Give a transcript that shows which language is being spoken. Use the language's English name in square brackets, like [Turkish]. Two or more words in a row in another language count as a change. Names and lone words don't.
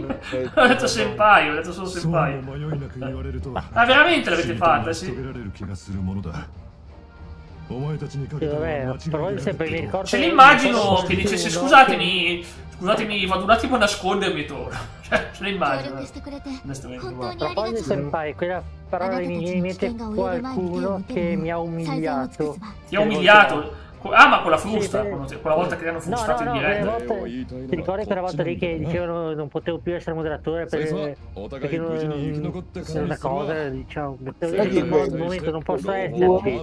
[Italian] Ho detto senpai, ho detto solo senpai. Ma veramente l'avete fatta, sì? Vabbè, però sempre mi ricordo. Ce l'immagino che dicesse scusatemi, vado un attimo a nascondermi e torno. Cioè, ce l'immagino. [Japanese] 本当にありが [Italian] Proposito [Japanese] とう。 [Italian] senpai, quella parola mi viene in mente qualcuno che mi ha umiliato. Ti ha umiliato? Ah, ma con la frusta, quella volta che hanno frustato in diretta. Ti ricordi quella volta lì che dicevano non potevo più essere moderatore perché non è una cosa, diciamo, al momento non posso esserci.